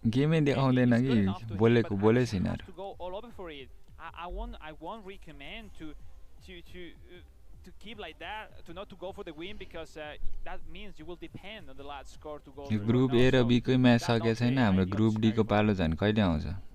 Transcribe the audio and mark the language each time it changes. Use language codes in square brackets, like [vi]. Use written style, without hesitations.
[ne] गेमै देखाउँदैन कि बोलेको बोले छैन यार. [en] To go all over for it. I won't recommend to keep like that, to not to go for the win, because that means you will depend on the last score to go. [ne] Group A र be कै match सकेको छैन. हाम्रो group D को पालो झन् कहिले आउँछ?